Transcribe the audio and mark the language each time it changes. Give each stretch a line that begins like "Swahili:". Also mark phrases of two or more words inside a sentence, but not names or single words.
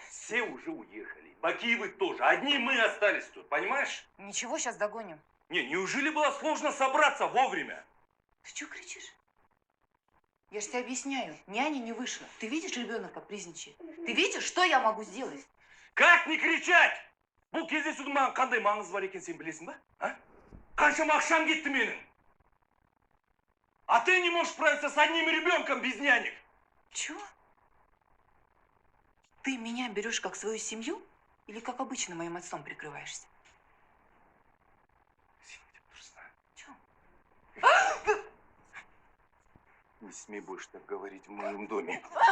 Russian: все уже уехали. Бакиевы тоже. Одни мы остались тут, понимаешь? Ничего, сейчас догоним. Не, неужели было сложно собраться вовремя? Ты что кричишь? Я же тебе объясняю, няня не вышла. Ты видишь, ребенок капризничает? Ты видишь, что я могу сделать? Как не кричать?
Kazakh: Бұл кездесудің маған қандай маңызы бар екен сен білесің ба? А? Қаншама ақшам кетті менің.
Russian: А ты не можешь справиться с одним ребенком без нянек. Чего? Ты меня берешь как свою семью или как обычно моим отцом прикрываешься? Чего? Не смей больше так говорить в моем доме.